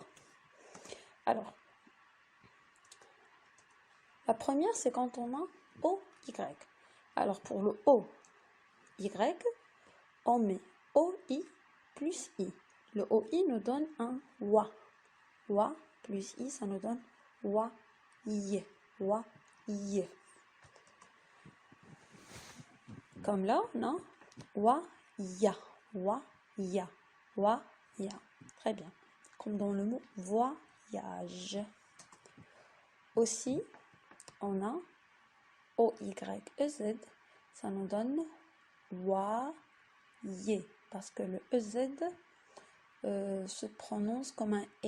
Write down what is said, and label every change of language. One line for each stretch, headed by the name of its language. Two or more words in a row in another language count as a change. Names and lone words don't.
French: Alors, la première, c'est quand on a OY. Alors, pour le OY, on met OI plus I. Le OI nous donne un WA. WA plus I, ça nous donne WA-I. WA-I. Comme là, on a wa-ya, wa-ya, wa-ya. Très bien. Comme dans le mot voyage. Aussi, on a O-Y-E-Z. Ça nous donne wa-ye. Parce que le EZ se prononce comme un E.